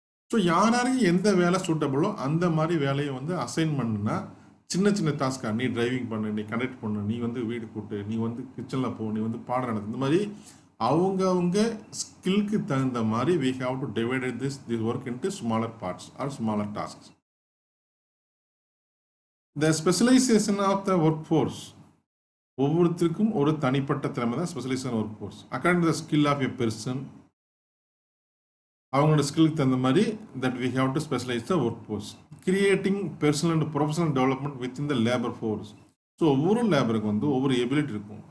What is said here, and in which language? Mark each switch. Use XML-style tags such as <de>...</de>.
<ta>So யாருக்கு எந்த வேலை சூட்டபிளோ அந்த மாதிரி வேலையை வந்து அசைன் பண்ணுனா, சின்ன சின்ன டாஸ்க்காக, நீ டிரைவிங் பண்ணு, நீ கண்டக்ட் பண்ணு, நீ வந்து வீடு கூட்டு, நீ வந்து கிச்சனில் போ, நீ வந்து பாடம் நடத்து, இந்த மாதிரி அவங்க ஸ்கில்க்கு தகுந்த மாதிரி</ta> <en>we have to divide this work into smaller parts or smaller tasks. The specialization of the workforce,</en> <ta>ஒவ்வொருத்தருக்கும் ஒரு தனிப்பட்ட திறமை தான் specialisation work force.</ta> <en>according to the skill of a person,</en> <ta>அவங்களோட ஸ்கில்க்கு தகுந்த மாதிரி</ta> <en>that we have to specialize the workforce. Creating personal and professional development within the labor force.</en> <ta>So ஒவ்வொரு லேபருக்கு வந்து ஒவ்வொரு எபிலிட்டி இருக்கும்.</ta>